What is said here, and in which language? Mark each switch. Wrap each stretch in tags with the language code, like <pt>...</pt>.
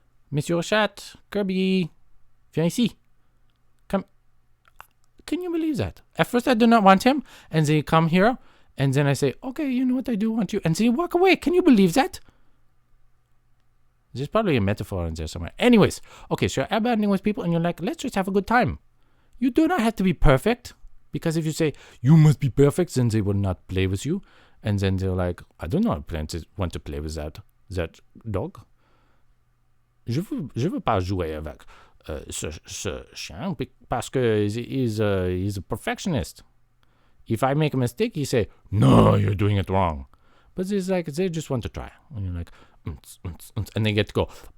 <fr>Monsieur Chat, Kirby, viens ici.</fr> <en>Can you believe that? At first, I do not want him, and they come here, and then I say, okay, you know what, I do want you, and they walk away. Can you believe that? There's probably a metaphor in there somewhere. Anyways, okay, so you're airbanding with people, and you're like, let's just have a good time. You do not have to be perfect, because if you say, you must be perfect, then they will not play with you, and then they're like, I do not want to play with that dog.</en> <fr>Je veux pas jouer avec ce chien parce que</fr> <en>he's a perfectionist. If I make a mistake, he say, no, you're doing it wrong. But it's like, they just want to try. And you're like, and they get to go.</en>